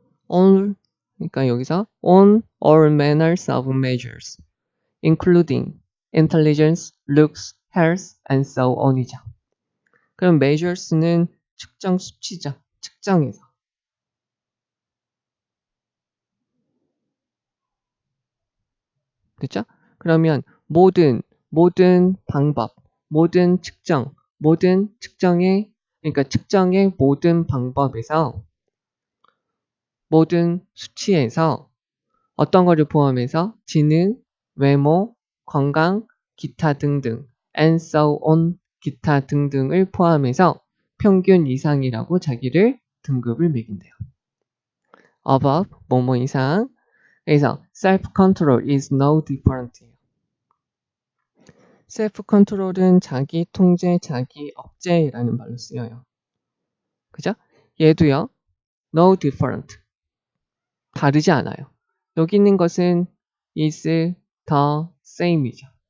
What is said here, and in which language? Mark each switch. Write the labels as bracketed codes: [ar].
[en] all, [ko] 그러니까 여기서 [en] on all manners of measures, including intelligence, looks, health, and so on이죠. [ko] 그럼 measures는 측정 수치죠. 측정해서. 그렇죠? 그러면 모든 방법, 모든 측정의 그러니까 측정의 모든 방법에서 모든 수치에서 어떤 거를 포함해서 지능, 외모, 건강, 기타 등등 [en] and so on [ko] 기타 등등을 포함해서 평균 이상이라고 자기를 등급을 매긴대요. above 뭐뭐 이상. 그래서 [en] self-control is no different. [ko] self-control은 자기 통제, 자기 억제라는 말로 쓰여요. 그죠? 얘도요. no different. 다르지 않아요. 여기 있는 것은 [en] is the same [ko] 이죠.